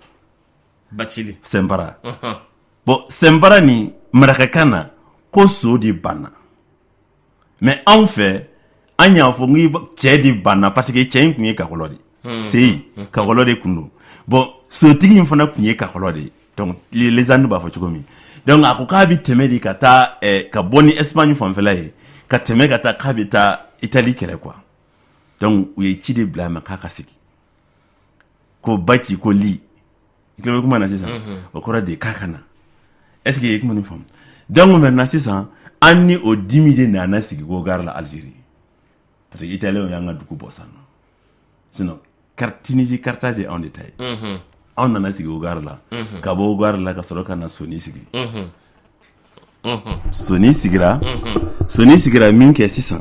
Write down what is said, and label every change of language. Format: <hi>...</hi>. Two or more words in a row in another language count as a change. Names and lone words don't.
<bm>Bacili. Sɛnpara. Bon Sɛnpara ni marakakan na ko so de banna. Mais anw fɛ an y'a fɔ n cɛ de banna parce que cɛ in tun ye kakɔlɔ de. Seyi kakɔlɔ de tun don. Bon sotigi in fana tun ye kakɔlɔ de. Donc</bm> <fr>les années</fr> <bm>b'a fɔ cogo min. Donc a ko k'a bɛ tɛmɛ de ka taa ka bɔ ni Espagne fanfɛla ye ka tɛmɛ ka taa k'a bɛ taa Italie kɛlɛ quoi. Donc u ye ci de bila a ma k'a ka sigi. Ko Baci ko li. I kilo bɛ kuma na sisan. O kɔrɔ de k'a ka na.</bm> <fr>Est-ce que</fr> <bm>i ye kuma nin faamu?</bm> <fr>Donc maintenant</fr> <bm>sisan an ni o dimi de nana sigi ko gare la Algérie.</bm> <fr>Parce que</fr> <bm>Italien y'an ka dugu bɔ san nɔ. Sinon Tunisie Carthage anw de ta ye. Anw nana sigi o gare la. Ka bɔ o gare la ka sɔrɔ ka na Soni sigi. Soni sigira min kɛ sisan.</bm>